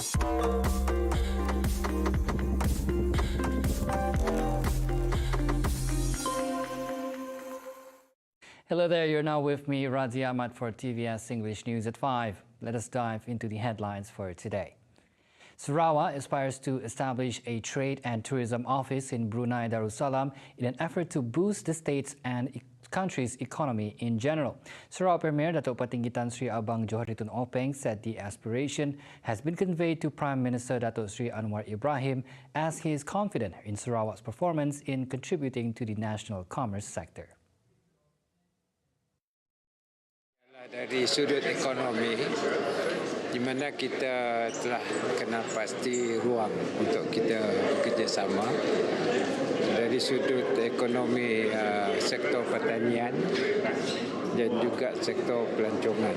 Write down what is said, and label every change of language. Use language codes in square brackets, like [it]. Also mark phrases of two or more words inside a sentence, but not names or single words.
[en] Hello there, you're now with me, Razi Ahmad, for TVS English News at 5. Let us dive into the headlines for today. Sarawak aspires to establish a trade and tourism office in Brunei Darussalam in an effort to boost the state's and country's economy in general. Sarawak Premier Datuk Patinggi Tan Sri Abang Johari Tun Openg said the aspiration has been conveyed to Prime Minister Datuk Sri Anwar Ibrahim as he is confident in Sarawak's performance in contributing to the national commerce sector. [ms] Dari sudut ekonomi, di mana kita telah kenal pasti ruang untuk kita bekerjasama. Dari sudut ekonomi sektor pertanian dan juga sektor pelancongan.